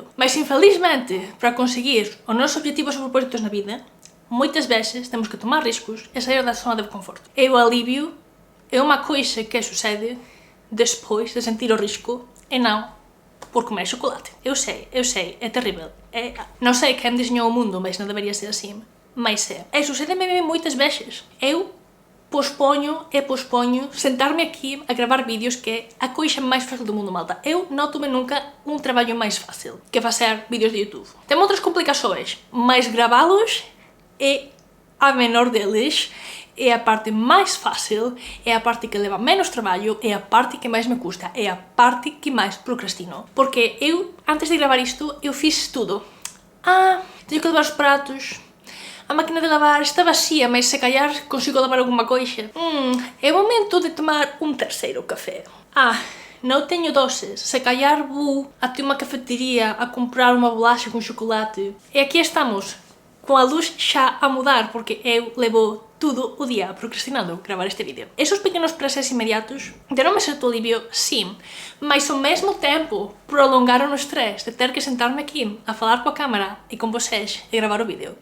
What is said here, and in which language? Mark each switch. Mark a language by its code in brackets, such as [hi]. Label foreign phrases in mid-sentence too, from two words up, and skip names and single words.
[pt] Mas, infelizmente, para conseguir os nossos objetivos e propósitos na vida, muitas vezes temos que tomar riscos e sair da zona de conforto. E o alívio é uma coisa que sucede depois de sentir o risco e não por comer chocolate. Eu sei, é terrível. Não sei quem desenhou o mundo, mas não deveria ser assim. mais é. [gl] E sucede-me moitas veces. Eu posponho sentar-me aqui a gravar vídeos, que é a coisa máis fácil do mundo, malta. Eu non tuve nunca un traballo máis fácil que facer vídeos de YouTube. Ten outras complicações, mas gravalos é a menor deles, é a parte máis fácil, é a parte que leva menos traballo, é a parte que máis me custa, é a parte que máis procrastino. [pt] Porque eu, antes de gravar isto, eu fiz tudo. Teño que lavar os pratos, a máquina de lavar está vacía, mas se calhar consigo lavar alguma coisa. [gl] É momento de tomar un terceiro café. Non teño doces, se calhar vou até unha cafetería a comprar unha bolacha con chocolate. E aquí estamos, con a luz xa a mudar, porque eu levo todo o día procrastinando gravar este vídeo. Esos pequenos prazeres inmediatos deronme certo alivio, sim, mas ao mesmo tempo prolongaron o estrés de ter que sentarme aquí a falar coa cámara e con vocês e gravar o vídeo.